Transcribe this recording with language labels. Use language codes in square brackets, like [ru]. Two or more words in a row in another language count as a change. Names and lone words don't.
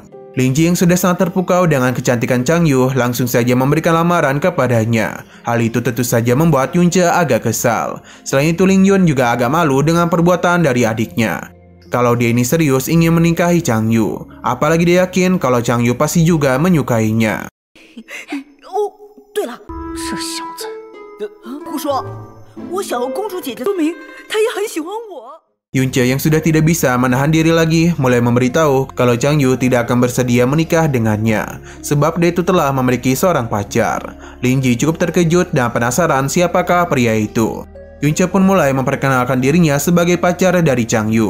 [id] Ling Ji yang sudah sangat terpukau dengan kecantikan Chang Yu langsung saja memberikan lamaran kepadanya. Hal itu tentu saja membuat Yunce agak kesal. Selain itu, Ling Yun juga agak malu dengan perbuatan dari adiknya. Kalau dia ini serius ingin menikahi Chang Yu, apalagi dia yakin kalau Chang Yu pasti juga menyukainya. [zh] 哦，对了，这小子。胡说！我想要公主姐姐，说明她也很喜欢我。 [id] Yunce yang sudah tidak bisa menahan diri lagi mulai memberitahu kalau Chang Yu tidak akan bersedia menikah dengannya, sebab dia itu telah memiliki seorang pacar. Ling Ji cukup terkejut dan penasaran siapakah pria itu. Yunce pun mulai memperkenalkan dirinya sebagai pacar dari Chang Yu.